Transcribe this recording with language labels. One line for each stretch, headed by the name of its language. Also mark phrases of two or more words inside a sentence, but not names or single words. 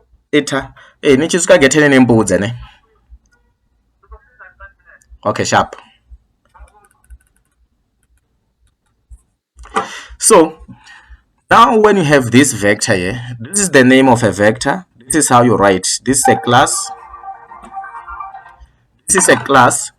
Venda: ita ni tshi swika getheni ni mbudze ne.
English: Okay, sharp. So now when you have this vector here, this is the name of a vector. This is how you write. This is a class. This is a class.